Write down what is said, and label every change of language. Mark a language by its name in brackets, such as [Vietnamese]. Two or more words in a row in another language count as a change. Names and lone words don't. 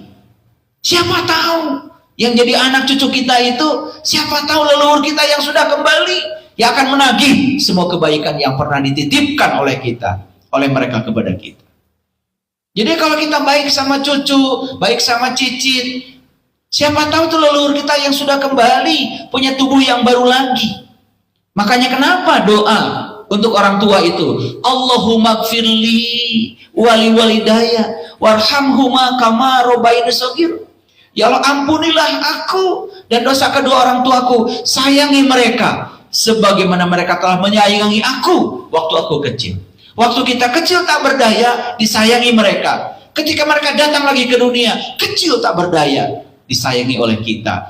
[Indonesian] Siapa tahu yang jadi anak cucu kita itu, siapa tahu leluhur kita yang sudah kembali, yang akan menagih semua kebaikan yang pernah dititipkan oleh kita, oleh mereka kepada kita. Jadi kalau kita baik sama cucu, baik sama cicit, siapa tahu tuh leluhur kita yang sudah kembali, punya tubuh yang baru lagi. Makanya kenapa doa untuk orang tua itu, [Arabic] اللهم اغفر لي ولوالدي وارحمهما كما ربياني صغيرا. [Indonesian] Ya Allah, ampunilah aku dan dosa kedua orang tuaku. Sayangi mereka sebagaimana mereka telah menyayangi aku waktu aku kecil. Waktu kita kecil tak berdaya, disayangi mereka. Ketika mereka datang lagi ke dunia, kecil tak berdaya, disayangi oleh kita.